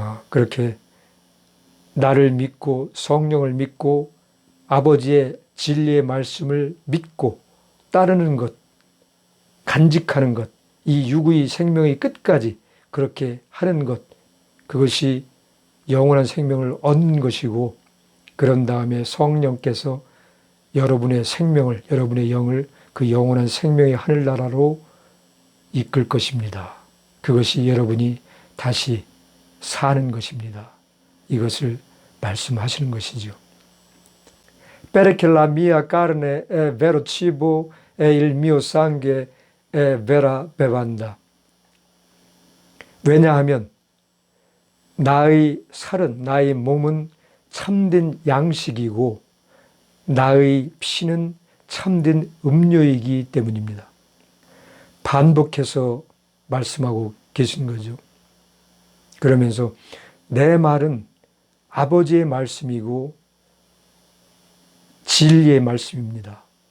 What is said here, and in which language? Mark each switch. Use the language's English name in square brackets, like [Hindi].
[Korean] 그렇게 나를 믿고 성령을 믿고 아버지의 진리의 말씀을 믿고 따르는 것, 간직하는 것, 이 육의 생명의 끝까지 그렇게 하는 것, 그것이 영원한 생명을 얻는 것이고 그런 다음에 성령께서 여러분의 생명을, 여러분의 영을 그 영원한 생명의 하늘나라로 이끌 것입니다. 그것이 여러분이 다시 사는 것입니다. 이것을 말씀하시는 것이죠. [Italian] Perché la mia carne è vero cibo e il mio sangue è vera bevanda. [Korean] 왜냐하면 나의 살은, 나의 몸은 참된 양식이고 나의 피는 참된 음료이기 때문입니다. 반복해서 말씀하고 계신 거죠. 그러면서 내 말은 아버지의 말씀이고 진리의 말씀입니다.